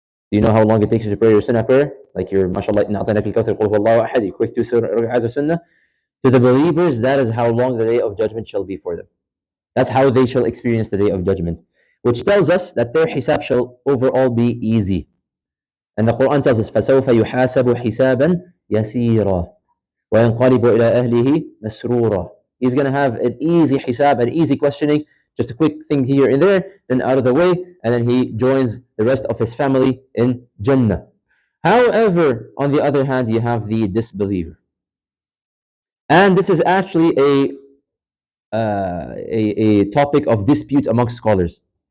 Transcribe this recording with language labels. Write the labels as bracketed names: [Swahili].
[English] Do you know how long it takes you to pray your sunnah prayer? Like your mashallah, [Arabic] inna a'tainaka al-kawthar, qul huwallahu ahad, [English] you quick 2 rak'ahs of sunnah. To the believers, that is how long the Day of Judgment shall be for them. That's how they shall experience the Day of Judgment, which tells us that their hisab shall overall be easy. And the Quran tells us, [Arabic] فَسَوْفَ يُحَاسَبُ حِسَابًا يَسِيرًا وَيَنْقَلِبُ إِلَىٰ أَهْلِهِ مَسْرُورًا. [English] He's going to have an easy hisab, an easy questioning, just a quick thing here and there, then out of the way, and then he joins the rest of his family in Jannah. However, on the other hand, you have the disbeliever. And this is actually a topic of dispute amongst scholars.